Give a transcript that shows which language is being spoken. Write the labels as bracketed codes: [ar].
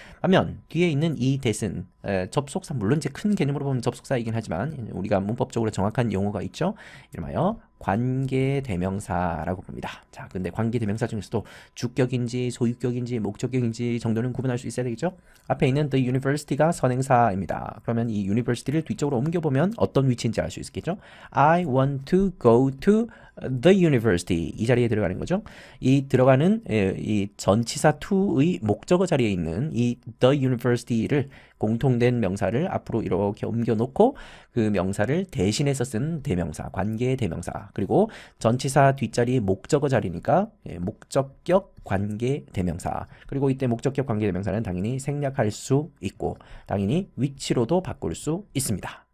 [ko] 반면 뒤에 있는 이 that은 접속사 물론 이제 큰 개념으로 보면 접속사이긴 하지만 우리가 문법적으로 정확한 용어가 있죠. 이름하여 관계대명사라고 봅니다. 자, 근데 관계대명사 중에서도 주격인지 소유격인지 목적격인지 정도는 구분할 수 있어야 되겠죠? 앞에 있는 the university가 선행사입니다. 그러면 이 university를 뒤쪽으로 옮겨보면 어떤 위치인지 알 수 있겠죠? [en] I want to go to the university [ko] 이 자리에 들어가는 거죠. 이 들어가는 이 전치사 to의 목적어 자리에 있는 이 the university를 공통된 명사를 앞으로 이렇게 옮겨놓고 그 명사를 대신해서 쓴 대명사, 관계 대명사 그리고 전치사 뒷자리 목적어 자리니까 목적격 관계 대명사 그리고 이때 목적격 관계 대명사는 당연히 생략할 수 있고 당연히 위치로도 바꿀 수 있습니다.